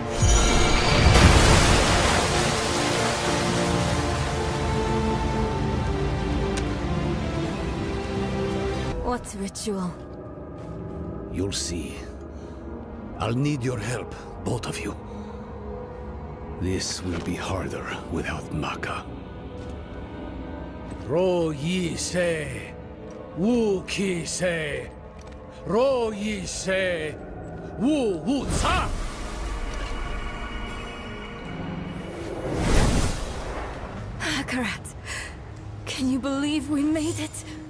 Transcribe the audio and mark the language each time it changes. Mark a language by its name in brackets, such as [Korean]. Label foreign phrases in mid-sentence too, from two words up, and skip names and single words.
[English] What ritual? You'll see. I'll need your help, both of you. This will be harder without Maka. Ro Yi Se, Wu Ki Se, Ro Yi Se, Wu Wu Sa! Akarat, can you believe we made it?